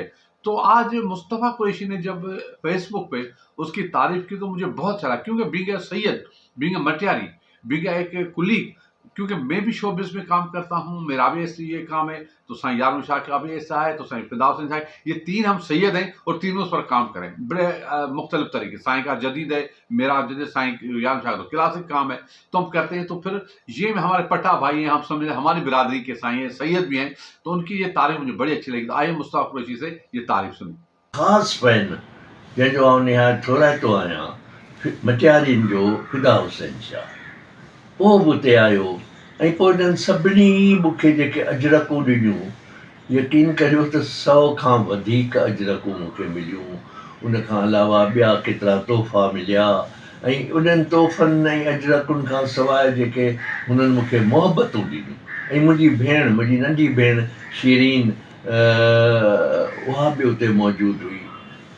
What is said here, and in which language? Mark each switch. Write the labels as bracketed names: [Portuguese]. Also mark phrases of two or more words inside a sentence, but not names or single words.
[Urdu] تو آج مصطفیٰ قریشی نے جب فیس بک پہ اس کی تعریف کی تو مجھے بہت اچھا لگا, کیونکہ [English] being a [Urdu] سید, [English] being a [Urdu] مٹیاری, [English] being a [Urdu] ایک کلیگ, کیونکہ میں بھی شوبز میں کام کرتا ہوں, میرا بھی ایسے یہ کام ہے, تو سائیں یارون شاہ کا بھی ایسا ہے, تو سائیں فردوس حسین شاہ, یہ 3 ہم سید ہیں, اور تینوں اس پر کام کریں بڑے مختلف طریقے. سائیں کا جدید ہے, میرا جدید, سائیں یارون شاہ کا تو کلاسک کام ہے, تو ہم کرتے ہیں. تو پھر یہ ہمارے پٹا بھائی ہیں, ہم سمجھ ہماری برادری کے سائیں ہیں, سید بھی ہیں, تو ان کی یہ تعریف مجھے بڑی اچھی لگی. آئیے مصطفیٰ قریشی سے یہ تعریف سنیں. [Sindhi] خاص فین جنहिंजो आउं निहायत ठोराइतो आहियां, मटियारियुनि जो फिदा हुसैन शाह. उहो बि उते आयो, ऐं पोइ इन्हनि सभिनी मूंखे जेके अजरकूं ॾिनियूं, यकीन करियो त 100 खां वधीक अजरकूं मूंखे मिलियूं. उनखां अलावा ॿिया केतिरा तोहफ़ा मिलिया, ऐं उन्हनि तोहफ़नि ऐं अजरकुनि खां सवाइ जेके हुननि मूंखे मोहबतूं ॾिनियूं, ऐं मुंहिंजी भेण, मुंहिंजी नंढी भेण शीरीन, उहा बि उते मौजूदु हुई.